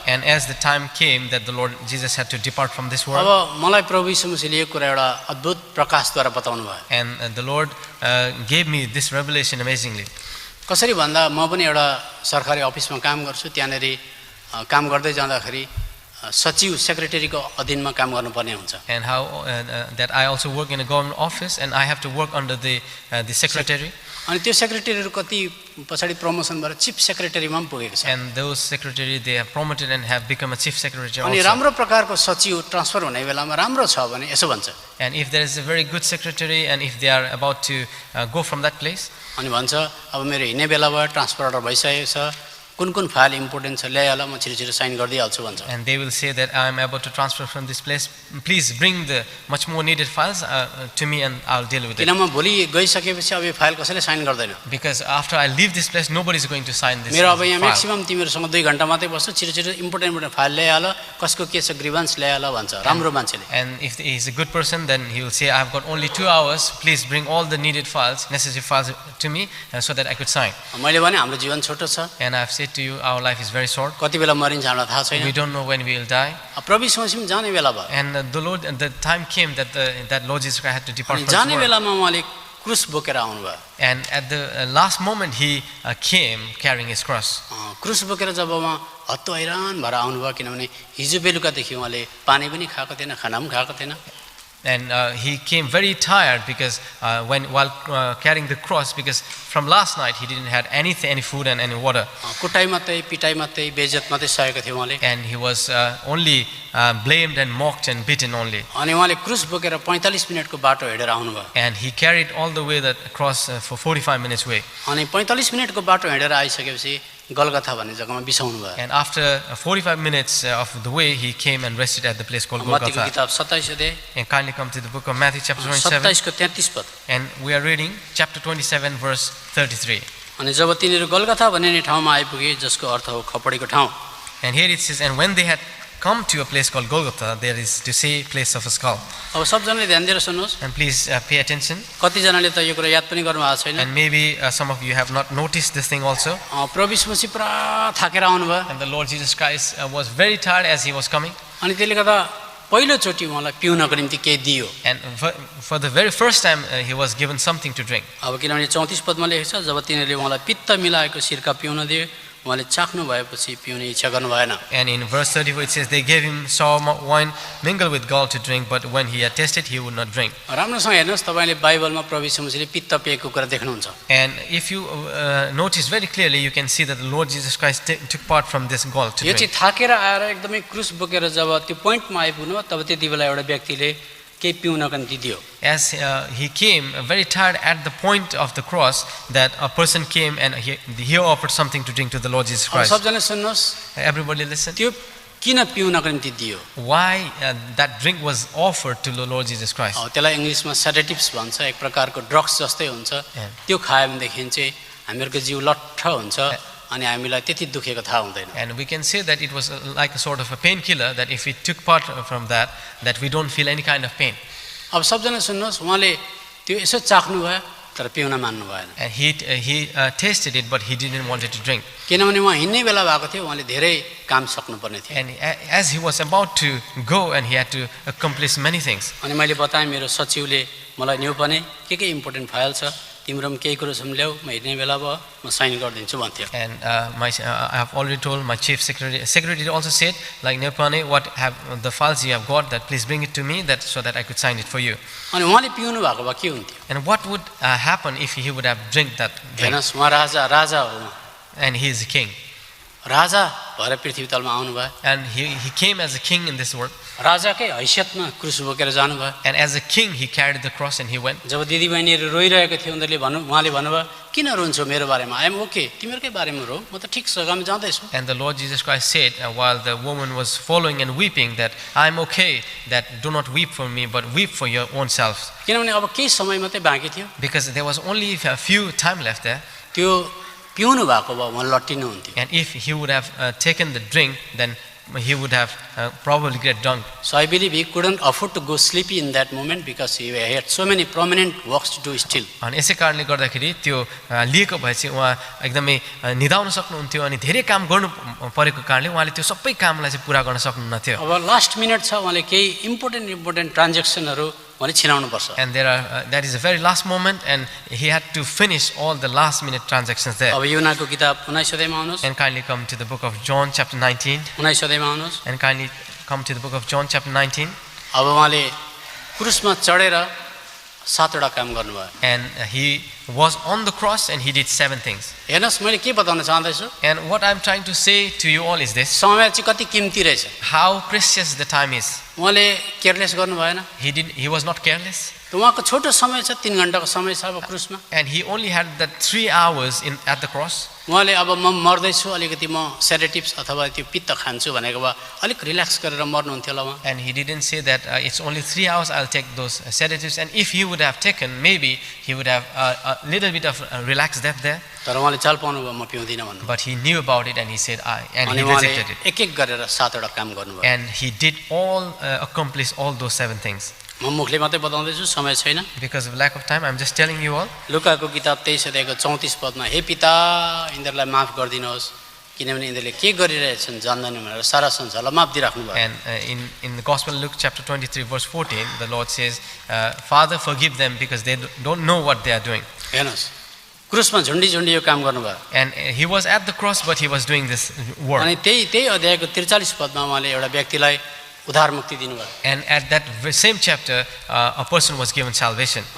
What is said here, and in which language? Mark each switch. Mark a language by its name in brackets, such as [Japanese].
[English] And as the time came that the Lord Jesus had to depart from this world. [Nepali] अब मलाई प्रभु यीशु मसीहले यो कुरा एउटा अद्भुत प्रकाशद्वारा बताउनु भयो. [English] And the Lord gave me this revelation amazingly. [Nepali] कसरी भन्दा म पनि एउटा सरकारी अफिसमा काम गर्छु. त्यहाँनेरि काम गर्दै जाँदाखेरि सचिव सेक्रेटरीको अधीनमा काम गर्नुपर्ने हुन्छ. [English] And how that I also work in a government office and I have to work under the secretary. [Nepali] अनि त्यो सेक्रेटरीहरु कति पछाडी प्रमोसन भएर चिफ सेक्रेटरीमा पनि पुगेको छ. [English] And those secretary they have promoted and have become a chief secretary also. [Nepali] अनि राम्रो प्रकारको सचिव ट्रान्सफर हुने बेलामा राम्रो छ भने यसो भन्छ. [English] And if there is a very good secretary and if they are about to go from that place. [Nepali] अनि भन्छ अब मेरो हिँड्ने बेला भयो ट्रान्सफर अर्डर भइसकेको छ. कुन फाइल इम्पोर्टेन्ट छ ल्याइहाल म छिटो साइन गर्दै हाल्छु भन्छ. [English] And they will say that I am about to transfer from this place, please bring the much more needed files to me and I'll deal with it. [Nepali] किन म भोलि गइसकेपछि अब यो फाइल कसैले साइन गर्दैन. [English] Because after I leave this place nobody is going to sign this. [Nepali] मेरो अब यहाँ म्याक्सिमम तिमीहरुसँग 2 घण्टा मात्रै बस्छु छिटो इम्पोर्टेन्ट फाइल ल्याइहाल कसको के छ ग्रीभन्स ल्याइहाल भन्छ राम्रो मान्छेले. [English] And if he is a good person then he will say I have got only 2 hours, please bring all the needed files, necessary files to me so that I could sign. [Nepali] मैले भने हाम्रो जीवन छोटो छ. [English] And I have said to you our life is very short. [Nepali] कति बेला मरिन्छ हामीलाई थाहा छैन. [English] We don't know when we will die. [Nepali] प्रभु यीशु मसीह जाने बेला भयो. [English] And the time came that that Lord Jesus Christ had to depart from this [Nepali] जाने [English] world. [Nepali] बेलामा उहाँले क्रुस बोकेर आउनु भयो. [English] And at the last moment he came carrying his cross. [Nepali] क्रुस बोकेर जब उहाँ हत्तो हैरान भएर आउनु भयो किनभने हिजो बेलुकादेखि उहाँले पानी पनि खाएको थिएन खाना पनि खाएको थिएन. [English] And he came very tired because while carrying the cross, because from last night he didn't have any food and any water. [Nepali] कुटाइ मात्रै पिटाइ मात्रै बेइज्जत मात्रै सहेको थियो उहाँले. [English] And he was only blamed and mocked and beaten only. [Nepali] अनि उहाँले क्रुस बोकेर 45 मिनेटको बाटो हिँडेर आउनु भयो. [English] And he carried all the way that cross for 45 minutes way. [Nepali] अनि 45 मिनेटको बाटो हिँडेर आइसकेपछि गलगथा भन्ने जग्गामा बिसाउनु भयो। [English] And after 45 minutes of the way, he came and rested at the place called [Nepali] मत्तीको [English] Golgotha. [Nepali] किताब 27 अध्याय [English] And kindly come to the book of Matthew chapter 27. [Nepali] 27 को 33 पद। [English] And we are reading chapter 27 verse 33. [Nepali] अनि जब तिनीहरू गलगथा भन्ने ठाउँमा आइपुगे जसको अर्थ हो खपडीको ठाउँ, [English] And here it says, and when they had come to a place called Golgotha, there is to say place of a skull. [Nepali] अब सबजनाले ध्यान दिएर सुन्नुहोस्। [English] And please pay attention. [Nepali] कतिजनाले त यो कुरा याद पनि गर्नु भएको छैन। [English] And maybe some of you have not noticed this thing also. [Nepali] प्रभु यीशु मसीह पुरा थाकेर आउनुभयो [English] And the Lord Jesus Christ was very tired as he was coming. [Nepali] अनि त्यसले गर्दा पहिलोचोटि उहाँलाई पिउनको निम्ति केही दियो। [English] And for the very first time, he was given something to drink. [Nepali] अब किनभने 34 पदमा लेखेको छ, जब तिनीहरूले उहाँलाई पित्त मिलाएको सिरका पिउन दिए, उहाँले चाख्नु भएपछि पिउने इच्छा गर्नु भएन। [English] And in verse 34 it says, they gave him sour wine mingled with gall to drink, but when he had tasted, he would not drink. [Nepali] राम्रोसँग हेर्नुहोस्, तपाईले बाइबलमा प्रभु यीशु मसीहले पित्त पिएको कुरा देख्नुहुन्छ। [English] And if you notice very clearly, you can see that the Lord Jesus Christ took part from this gall to [Nepali] यो [English] drink. [Nepali] चाहिँ थाकेर आएर एकदमै क्रुस बोकेर जब त्यो पोइन्टमा आइपुग्नु, तब त्यति बेला एउटा व्यक्तिले केही पिउनको निम्ति दियो। [English] As he came very tired at the point of the cross, that a person came and he offered something to drink to the Lord Jesus [Nepali] अब [English] Christ. [Nepali] सबजना सुन्नुहोस्, [English] Everybody listen. [Nepali] त्यो किन पिउनको निम्ति दियो? [English] Why that drink was offered to the Lord Jesus Christ? [Nepali] त्यसलाई इङ्ग्लिसमा सेडेटिभ्स भन्छ, एक प्रकारको ड्रग्स जस्तै हुन्छ। त्यो खायो भनेदेखि चाहिँ हामीहरूको जिउ लट्ठ हुन्छ अनि हामीलाई त्यति दुखेको थाहा हुँदैन। [English] And we can say that it was like a sort of a painkiller, that if we took part from that we don't feel any kind of pain. [Nepali] अब सबजना सुन्नुहोस्, उहाँले त्यो यसो चाख्नु भयो तर पिउन मान्नु भएन। [English] And he tasted it, but he didn't want it to drink. [Nepali] किनभने उहाँ हिँड्ने बेला भएको थियो, उहाँले धेरै काम सक्नुपर्ने थियो। [English] And as he was about to go, and he had to accomplish many things. [Nepali] अनि मैले बताएँ, मेरो सचिवले मलाई न्यू पनि के इम्पोर्टेन्ट फाइल छ, तिम्रो केही कुरो छ ल्याऊ, म हिँड्ने बेला भयो म साइन गरिदिन्छु भन्थ्यो। [English] And I have already told my chief secretary also said, like, Nepane, what have the files you have got, that please bring it to me, that so that I could sign it for you. [Nepali] अनि उहाँले पिउनु भएको भए के हुन्थ्यो? [English] And what would happen if he would have drink that drink? [Nepali] हेर्नुहोस्, उहाँ राजा हो, [English] And he is a king. [Nepali] राजा भएर पृथ्वी तलमा आउनु भयो। [English] And he came as a king in this world. [Nepali] राजाकै हैसियतमा क्रुस बोकेर जानुभयो। [English] And as a king, he carried the cross and he went. [Nepali] जब दिदीबहिनीहरू रोइरहेको थियो, उहाँले भन्नुभयो, किन रुन्छौ मेरो बारेमा? [English] I am okay, [Nepali] तिमीहरूकै बारेमा रो, म त ठिक छ, म जाँदैछु। [English] And the Lord Jesus Christ said, while the woman was following and weeping, that I am okay, that do not weep for me, but weep for your own selves. [Nepali] किनभने अब केही समय मात्रै बाँकी थियो। [English] Because there was only a few time left there. [Nepali] त्यो पिउनु भएको भए उहाँ लट्टिनु हुन्थ्यो। [English] And if he would have taken the drink, then he would have probably get drunk. So I believe he couldn't afford to go sleepy in that moment because he had so many prominent works to do still. [Nepali] अनि यसै कारणले गर्दाखेरि त्यो लिएको भए चाहिँ उहाँ एकदमै निदाउन सक्नुहुन्थ्यो अनि धेरै काम गर्नु परेको कारणले उहाँले त्यो सबै कामलाई चाहिँ पुरा गर्न सक्नुहुन्न थियो. अब लास्ट मिनट छ, उहाँले केही इम्पोर्टेन्ट ट्रान्ज्याक्सनहरू उहाँले छिनाउनु पर्छ। [English] And that is the very last moment, and he had to finish all the last minute transactions there. [Nepali] अब युहन्नाको किताब 19 अध्यायमा आउनुहोस्। [English] And kindly come to the book of John chapter 19. [Nepali] 19 अध्यायमा आउनुहोस्। [English] And kindly come to the book of John chapter 19. [Nepali] अब उहाँले क्रुसमा चढेर 7वटा काम गर्नुभयो। [English] And he was on the cross and he did 7 things. [Nepali] हेर्नुहोस्, मैले के बताउन चाहन्दैछु, [English] And what I'm trying to say to you all is this: [Nepali] समय चाहिँ कति कीमती रहेछ। [English] how precious the time is. [Nepali] उहाँले केयरलेस गर्नु भएन। [English] He was not careless. [Nepali] त उहाँको छोटो समय छ, 3 घण्टाको समय छ अब क्रुसमा। [English] And he only had that 3 hours at the cross. [Nepali] उहाँले अब म मर्दैछु, अलिकति म सेडेटिभ्स अथवा त्यो पित्त खान्छु भनेको भए अलिक रिल्याक्स गरेर मर्नुहुन्थ्यो होला उहाँ। [English] And he didn't say that it's only 3 hours, I'll take those sedatives. And if he would have taken, maybe he would have a little bit of relaxed that there. [Nepali] तर उहाँले चाल पाउनु भयो, म पिउँदिनँ भन्नु। [English] But he knew about it and he said, and [Nepali] अनि [English] he [Nepali] उहाँले [English] rejected it. [Nepali] एक गरेर 7वटा काम गर्नुभयो। [English] And he did accomplish all those 7 things. [Nepali] म मुखले मात्रै बताउँदैछु, समय छैन। [English] Because of lack of time, I'm just telling you all. [Nepali] लुकाको किताब 23 अध्यायको 34 पदमा, हे पिता, यिनीहरूलाई माफ गरिदिनुहोस्, किनभने यिनीहरूले के गरिरहेछन् जान्दैनन् भनेर सारा संसारलाई माफ दिइराख्नु भयो। [English] And in the Gospel of Luke chapter 23 verse 14, the Lord says, Father, forgive them because they don't know what they are doing. [Nepali] हेर्नुहोस्, क्रुसमा झुन्डी यो काम गर्नुभयो। [English] And he was at the cross, but he was doing this work. [Nepali] अनि त्यही अध्यायको 43 पदमा उहाँले एउटा व्यक्तिलाई उद्धार मुक्ति दिनुभयो। [English] And at that same chapter, a person was given salvation.